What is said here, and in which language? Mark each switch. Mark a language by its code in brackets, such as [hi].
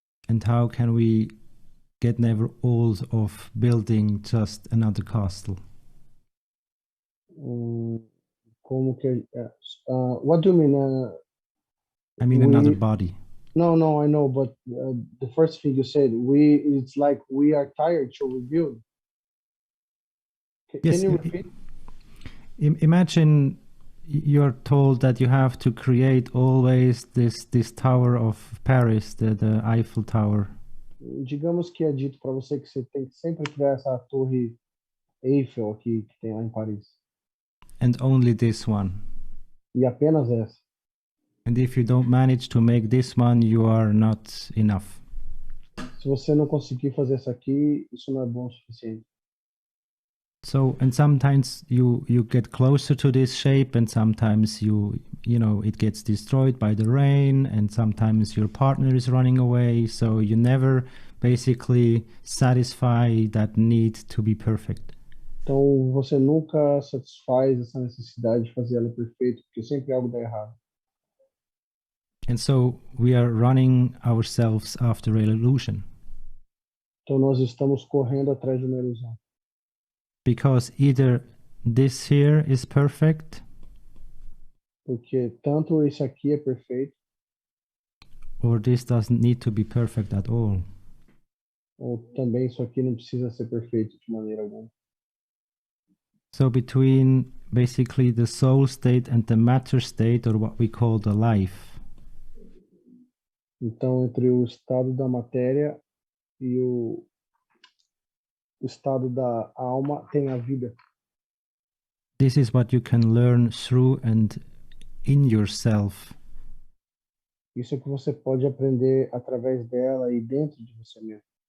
[en] And how can we get never old of building just another castle? [pt] Como que [en] what do you mean? I mean another body. No, I know, but the first thing you said, it's like we are tired to rebuild. Yes, Can you repeat? Imagine you're told that you have to create always this Tower of Paris, the Eiffel Tower. [pt] Digamos que é dito para você que você tem que sempre criar essa torre Eiffel aqui que tem lá em Paris. [en] And only this one. [pt] E apenas essa. [en] And if you don't manage to make this one, you are not enough. [pt] Se você não conseguir fazer essa aqui, isso não é bom o suficiente. [en] So, and sometimes you get closer to this shape, and sometimes you know it gets destroyed by the rain, and sometimes your partner is running away, so you never basically satisfy that need to be perfect. [pt] Então você nunca satisfaz essa necessidade de fazer ela perfeita, porque sempre algo dá errado. [en] And so we are running ourselves after an illusion, [pt] Então nós estamos correndo atrás de uma ilusão. [en] because either this here is perfect, [pt] Porque tanto esse aqui é perfeito, [en] or this doesn't need to be perfect at all. [pt] ou também isso aqui não precisa ser perfeito de maneira alguma. [en] So between basically the soul state and the matter state, or what we call the life, [pt] Então, entre o estado da matéria e o estado da alma, tem a vida. [en] this is what you can learn through and in yourself. [pt] Isso é que você pode aprender através dela e dentro de você mesmo.